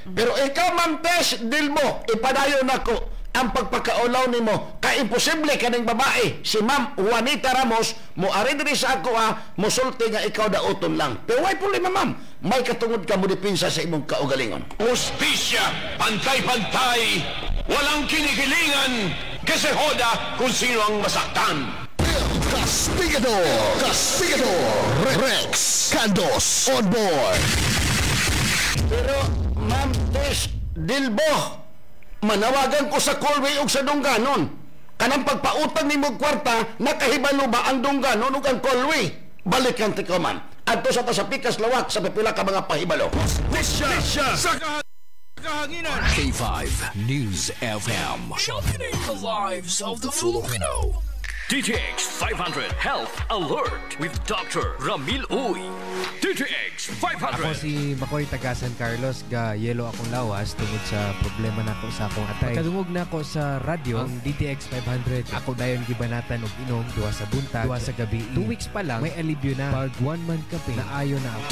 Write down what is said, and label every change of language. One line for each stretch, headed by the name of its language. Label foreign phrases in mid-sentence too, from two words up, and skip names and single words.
Cebuano: Pero ikaw Ma'am Tes Dilbo, ipadayon nako ang pagpakaulaw nimo kay imposible kaning babae si Ma'am Juanita Ramos mo ari diri sa ako mosulti nga ikaw dauton lang. Pero why problema ma'am, may katungod ka mo dipinsa sa imong kaugalingon. Hustisya,
Filipino: pantay-pantay, walang kinikilingan, kasi hoda kung sino ang masaktan.
English: Castigador Rex Candos on board.
Cebuano: Pero Ma'am Tes Dilbo, manawagan ko sa Colway ug sa Dungganon. Kanang pagpautang nimo kwarta, nakahibalo ba ang Dungganon ug ang Colway? Balikan ti ko man. Adto sa Pikas Lawak sa pipila ka mga pahibalo. Hustisya sa kahanginan. K5 News FM.
English: Championing the lives of the Filipino. DTX 500 Health Alert with Dr. Ramil Uy. DTX 500.
Cebuano: Ako si Makoy taga San Carlos, ga yelo akong lawas tungod sa problema nako sa akong atay. Kadungog na ako sa radyo ang DTX 500. Ako dayon gibanatan og inom duwa sa buntag, duwa sa gabi. 2 weeks pa lang may alibyo na. Pag 1 month kape na ayo na ako.